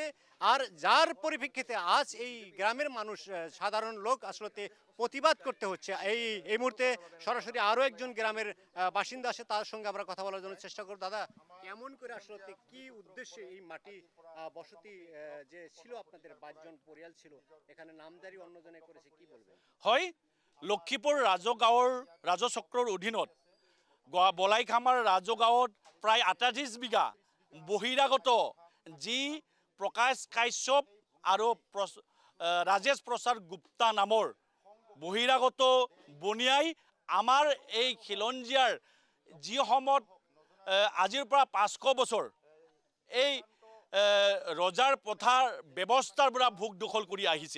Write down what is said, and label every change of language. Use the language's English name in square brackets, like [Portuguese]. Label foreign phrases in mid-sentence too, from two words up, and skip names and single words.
[Bangla] আর যার পরিপ্রেক্ষিতে আজ এই গ্রামের মানুষ সাধারণ লোক আসলে প্রতিবাদ করতে হচ্ছে। এই মুহূর্তে সরাসরি আরও একজন গ্রামের বাসিন্দা আসে, তার সঙ্গে আমরা কথা বলার জন্য চেষ্টা করব। দাদা, কেমন করে আসলে কি উদ্দেশ্যে এই মাটি বসতি যে ছিল আপনাদের 5 জন পরিয়াল ছিল, এখানে নামজারি অন্যজনে করেছে, কি বলবেন? [Assamese] হয়, লক্ষীপুৰ ৰাজগাঁৱৰ ৰাজচক্ৰৰ অধীনত বলাইখামাৰ ৰাজগাঁৱত প্ৰায় 38 বিঘা বহিৰাগত যি প্ৰকাশ কাশ্যপ আৰু ৰাজেশ প্ৰসাদ গুপ্তা নামৰ বহিৰাগত বনিয়াই আমাৰ এই খিলঞ্জীয়াৰ যি সময়ত আজিৰ পৰা 500 বছৰ এই ৰজাৰ পথাৰ ব্যৱস্থাৰ পৰা ভোগ দখল কৰি আহিছে।